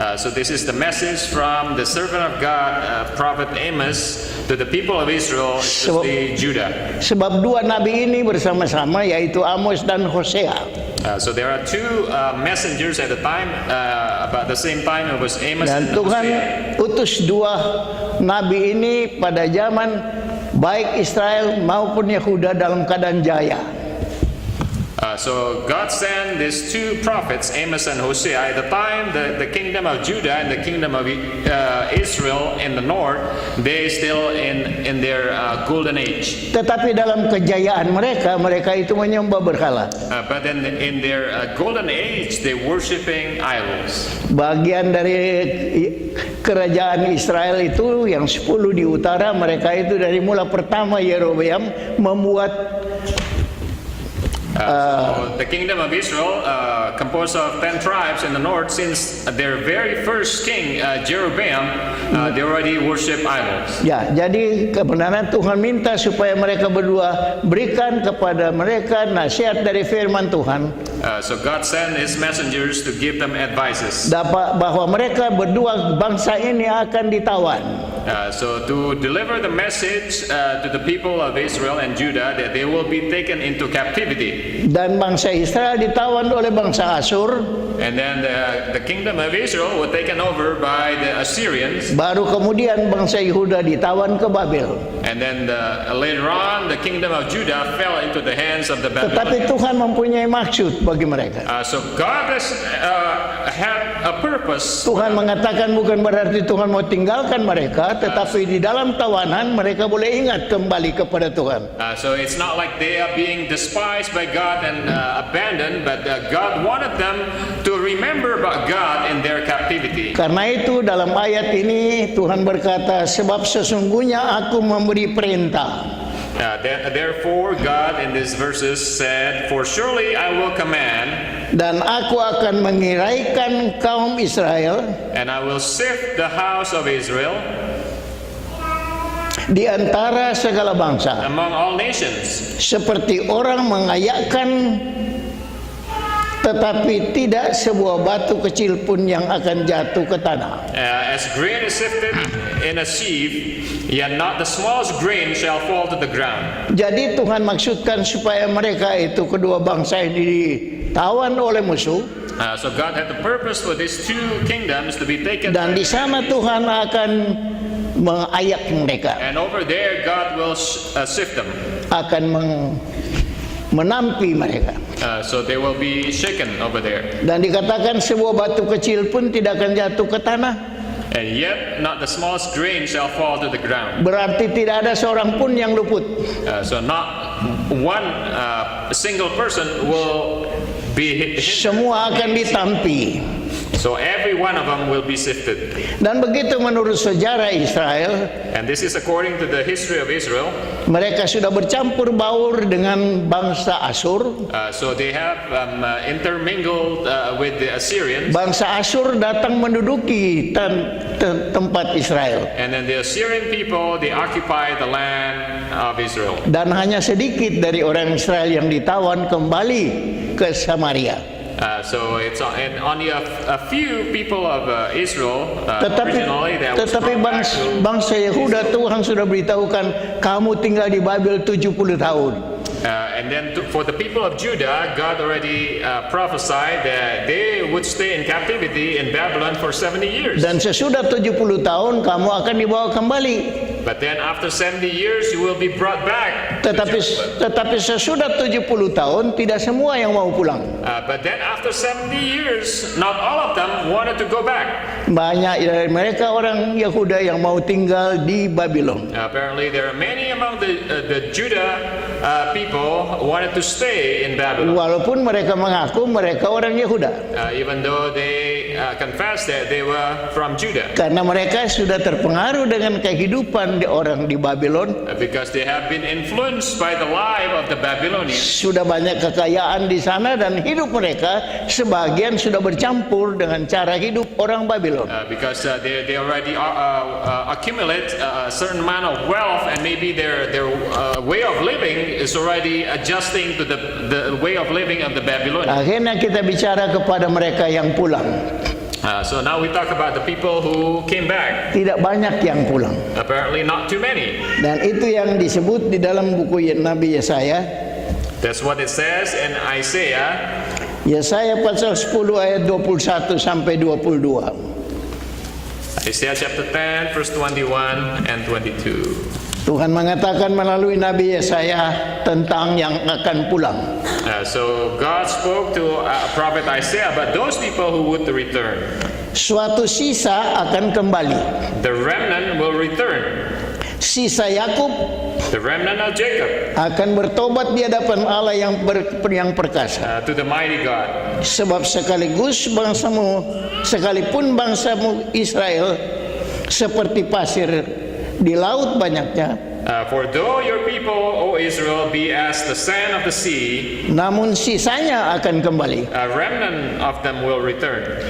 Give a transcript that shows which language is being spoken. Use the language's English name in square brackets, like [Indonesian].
[English] So this is the message from the servant of God, prophet Amos, to the people of Israel, especially Judah. [Indonesian] Sebab dua nabi ini bersama-sama, yaitu Amos dan Hosea. [English] So there are two messengers at the time, about the same time it was Amos [Indonesian] Dan Tuhan Hosea. utus dua nabi ini pada zaman baik Israel maupun Yehuda dalam keadaan jaya. [English] So God sent these two prophets, Amos and Hosea, at the time the kingdom of Judah and the kingdom of Israel in the north, they still in their golden age. [Indonesian] Tetapi dalam kejayaan mereka itu menyembah berhala. [English] But then in their golden age, they worshiping idols. [Indonesian] Bagian dari kerajaan Israel itu yang 10 di utara, mereka itu dari mula pertama Yerobeam membuat [English] So the kingdom of Israel, composed of 10 tribes in the north, since their very first king, Jeroboam, they already worship idols. [Indonesian] Ya, jadi kebenaran Tuhan minta supaya mereka berdua berikan kepada mereka nasihat dari firman Tuhan. [English] So God sent His messengers to give them advices. [Indonesian] Bahwa mereka berdua bangsa ini akan ditawan. [English] So to deliver the message to the people of Israel and Judah that they will be taken into captivity. [Indonesian] Dan bangsa Israel ditawan oleh bangsa Asyur. [English] And then the kingdom of Israel was taken over by the Assyrians. [Indonesian] Baru kemudian bangsa Yehuda ditawan ke Babel. [English] And then later on, the kingdom of Judah fell into the hands of the [Indonesian] Tetapi [English] Babylonians. [Indonesian] Tuhan mempunyai maksud bagi mereka. [English] So God has had a purpose. [Indonesian] Tuhan mengatakan bukan berarti Tuhan mau tinggalkan mereka, tetapi di dalam tawanan mereka boleh ingat kembali kepada Tuhan. [English] So it's not like they are being despised by God and abandoned, but God wanted them to remember about God in their captivity. [Indonesian] Karena itu dalam ayat ini Tuhan berkata, sebab sesungguhnya aku memberi perintah. [English] Therefore God in these verses said, "For surely I will command, [Indonesian] Dan aku akan mengiraikan kaum Israel [English] and I will sift the house of Israel [Indonesian] di antara segala bangsa, [English] among all nations, [Indonesian] seperti orang mengayakkan, tetapi tidak sebuah batu kecil pun yang akan jatuh ke tanah. [English] as grain is sifted in a sieve, yet not the smallest grain shall fall to the ground." [Indonesian] Jadi Tuhan maksudkan supaya mereka itu kedua bangsa ini ditawan oleh musuh, [English] So God had the purpose for these two kingdoms to be taken. [Indonesian] dan di sana Tuhan akan mengayak mereka, [English] And over there, God will sift them. [Indonesian] akan menampi mereka. [English] So they will be shaken over there. [Indonesian] Dan dikatakan sebuah batu kecil pun tidak akan jatuh ke tanah. [English] And yet, not the smallest grain shall fall to the ground. [Indonesian] Berarti tidak ada seorang pun yang luput. [English] So not one single person will be hit. [Indonesian] Semua akan ditampi. [English] So every one of them will be sifted. [Indonesian] Dan begitu menurut sejarah Israel, [English] And this is according to the history of Israel. [Indonesian] mereka sudah bercampur baur dengan bangsa Asyur. [English] So they have intermingled with the Assyrians. [Indonesian] Bangsa Asyur datang menduduki tempat Israel. [English] And then the Assyrian people, they occupy the land of Israel. [Indonesian] Dan hanya sedikit dari orang Israel yang ditawan kembali ke Samaria. [English] So it's and only a few people of Israel originally that was [Indonesian] Tetapi [English] brought back to. [Indonesian] bangsa Yehuda Tuhan sudah beritahukan, kamu tinggal di Babel 70 tahun. [English] And then for the people of Judah, God already prophesied that they would stay in captivity in Babylon for 70 years. [Indonesian] Dan sesudah 70 tahun kamu akan dibawa kembali. [English] But then after 70 years, you will be brought back. to Jerusalem. [Indonesian] Tetapi sesudah 70 tahun tidak semua yang mau pulang. [English] But then after 70 years, not all of them wanted to go back. [Indonesian] Banyak dari mereka orang Yehuda yang mau tinggal di Babylon. [English] Apparently, there are many among the Judah people wanted to stay in Babylon. [Indonesian] Walaupun mereka mengaku mereka orang Yehuda. [English] Even though they confessed that they were from Judah. [Indonesian] Karena mereka sudah terpengaruh dengan kehidupan orang di Babylon. [English] Because they have been influenced by the life of the Babylonians. [Indonesian] Sudah banyak kekayaan di sana dan hidup mereka sebagian sudah bercampur dengan cara hidup orang Babylon. [English] Because they already accumulate a certain amount of wealth, and maybe their way of living is already adjusting to the way of living of the Babylonians. [Indonesian] Akhirnya kita bicara kepada mereka yang pulang. [English] So now we talk about the people who came back. [Indonesian] Tidak banyak yang pulang. [English] Apparently not too many. [Indonesian] Dan itu yang disebut di dalam buku Nabi Yesaya. [English] That's what it says in Isaiah. [Indonesian] Yesaya pasal 10 ayat 21 sampai 22. [English] Isaiah chapter 10 verse 21 and 22. [Indonesian] Tuhan mengatakan melalui Nabi Yesaya tentang yang akan pulang. [English] So God spoke to prophet Isaiah about those people who would return. [Indonesian] Suatu sisa akan kembali. [English] The remnant will return. [Indonesian] Sisa Yakub [English] The remnant of Jacob [Indonesian] akan bertobat di hadapan Allah yang perkasa. [English] to the mighty God. [Indonesian] Sebab sekalipun bangsamu Israel seperti pasir di laut banyaknya, [English] For though your people, O Israel, be as the sand of the sea, [Indonesian] namun sisanya akan kembali. [English] a remnant of them will return.